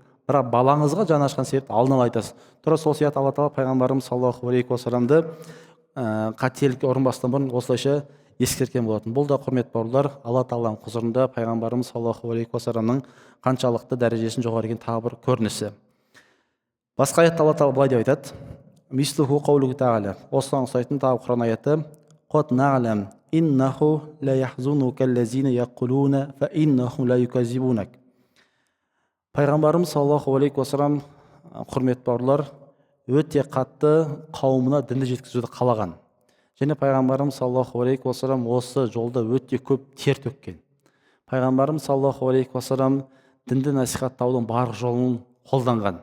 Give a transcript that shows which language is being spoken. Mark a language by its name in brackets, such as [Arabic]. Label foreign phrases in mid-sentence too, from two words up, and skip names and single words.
[Kazakh] Бірақ балаңызға жаны ашқан себепті алдын ала айтасыз. Тура сол сияқты алла тағала пайғамбарымыз [Arabic] صلى الله عليه وسلم [Kazakh] қателікке ұрынбастан бұрын осылайша ескерткен болатын. Бұл да құрметті бауырлар, алла тағаланың құзырында пайғамбарымыз [Arabic] صلى الله عليه وسلم [Kazakh] қаншалықты дәрежесінің жоғары екенін тағы бір көрінісі. Басқа аятта алла тағала былай деп айтады: [Arabic] مثله قوله تعالى. [Kazakh] Осыған ұқсайтын тағы Құран аяты: [Arabic] قد نعلم إنه ليحزنك الذين يقولون فإنهم لا يكذبونك. [Kazakh] Пайғамбарымыз [Arabic] صلى الله عليه وسلم, [Kazakh] құрметті бауырлар, өте қатты қауымына дінді жеткізуді қалаған. Және пайғамбарымыз [Arabic] صلى الله عليه وسلم [Kazakh] осы жолда өте көп тер төккен. Пайғамбарымыз [Arabic] صلى الله عليه وسلم [Kazakh] дінді насихаттаудың барлық жолын қолданған.